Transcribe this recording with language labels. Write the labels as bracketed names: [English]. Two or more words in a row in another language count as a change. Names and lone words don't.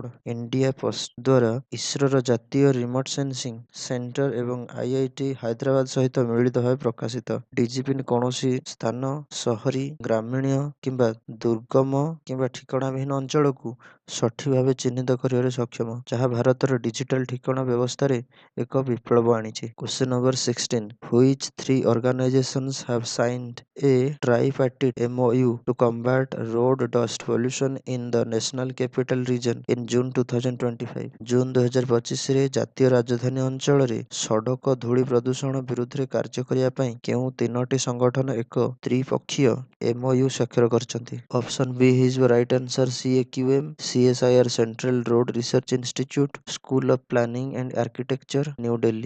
[Odia] ଇଣ୍ଡିଆ ପୋଷ୍ଟ ଦ୍ୱାରା ଇସ୍ରୋର ଜାତୀୟ ରିମୋଟ ସେନ୍ସିଂ ସେଣ୍ଟର ଏବଂ ଆଇଆଇଟି ହାଇଦ୍ରାବାଦ ସହିତ ମିଳିତ ଭାବେ ପ୍ରକାଶିତ। ଡିଜିପିନ୍ କୌଣସି ସ୍ଥାନ, ସହରୀ, ଗ୍ରାମୀଣ କିମ୍ବା ଦୁର୍ଗମ କିମ୍ବା ଠିକଣାବିହୀନ ଅଞ୍ଚଳକୁ ସଠିକ ଭାବେ ଚିହ୍ନିତ କରିବାରେ ସକ୍ଷମ, ଯାହା ଭାରତର ଡିଜିଟାଲ ଠିକଣା ବ୍ୟବସ୍ଥାରେ ଏକ ବିପ୍ଳବ ଆଣିଛି। [English] question number 16, which 3 organizations have signed a tripartite MoU to combat road dust pollution in the National Capital Region in June 2025? [Odia] ଜୁନ 2025ରେ ଜାତୀୟ ରାଜଧାନୀ ଅଞ୍ଚଳରେ ସଡ଼କ ଧୂଳି ପ୍ରଦୂଷଣ ବିରୁଦ୍ଧରେ କାର୍ଯ୍ୟ କରିବା ପାଇଁ କେଉଁ 3ଟି ସଂଗଠନ ଏକ ତ୍ରିପକ୍ଷୀୟ MoU ସ୍ୱାକ୍ଷର କରିଛନ୍ତି? [English] option B ହେଇଯିବ right answer CAQM, CSIR ସେଣ୍ଟ୍ରାଲ ରୋଡ ରିସର୍ଚ୍ଚ ଇନଷ୍ଟିଚ୍ୟୁଟ, ସ୍କୁଲ ଅଫ ପ୍ଲାନିଂ ଆଣ୍ଡ ଆର୍କିଟେକ୍ଚର, ନ୍ୟୁ ଦିଲ୍ଲୀ।